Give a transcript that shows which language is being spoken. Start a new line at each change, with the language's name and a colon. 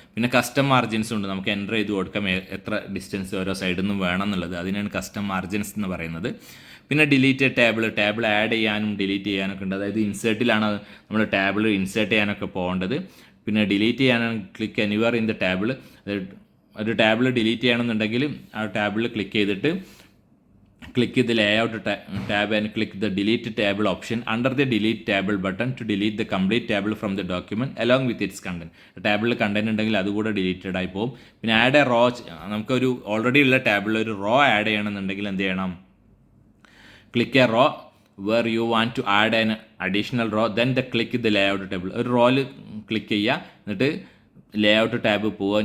Malayalam: പിന്നെ custom margins ഉണ്ട്, നമുക്ക് എൻ്റർ ചെയ്ത് കൊടുക്കാം എത്ര ഡിസ്റ്റൻസ് ഓരോ സൈഡിൽ നിന്നും വേണം എന്നുള്ളത്. അതിനാണ് കസ്റ്റം മാർജിൻസ് എന്ന് പറയുന്നത്. പിന്നെ ഡിലീറ്റ് ടേബിൾ ആഡ് ചെയ്യാനും ഡിലീറ്റ് ചെയ്യാനൊക്കെ ഉണ്ട്. അതായത് ഇൻസേർട്ടിലാണ് നമ്മൾ ടേബിൾ ഇൻസേർട്ട് ചെയ്യാനൊക്കെ പോകേണ്ടത്. പിന്നെ ഡിലീറ്റ് ചെയ്യാനാണ്
English: Click anywhere in the table.
Malayalam: ഒരു ടേബിൾ ഡിലീറ്റ് ചെയ്യണമെന്നുണ്ടെങ്കിൽ ആ ടേബിളിൽ ക്ലിക്ക് ചെയ്തിട്ട്
English: click the layout tab and click the delete table option under the delete table button to delete the complete table from the document along with its content.
Malayalam: ടേബിളിൽ content ഉണ്ടെങ്കിൽ അതുകൂടെ deleted ആയി പോകും. പിന്നെ ആഡ് എ റോ, നമുക്കൊരു already ഉള്ള ടേബിളിൽ ഒരു റോ ആഡ് ചെയ്യണമെന്നുണ്ടെങ്കിൽ എന്ത് ചെയ്യണം,
English: Click a row where you want to add an additional row, then click the layout table.
Malayalam: ഒരു റോയിൽ ക്ലിക്ക് ചെയ്യുക, എന്നിട്ട് ലേഔട്ട് ടാബ് പോവുക.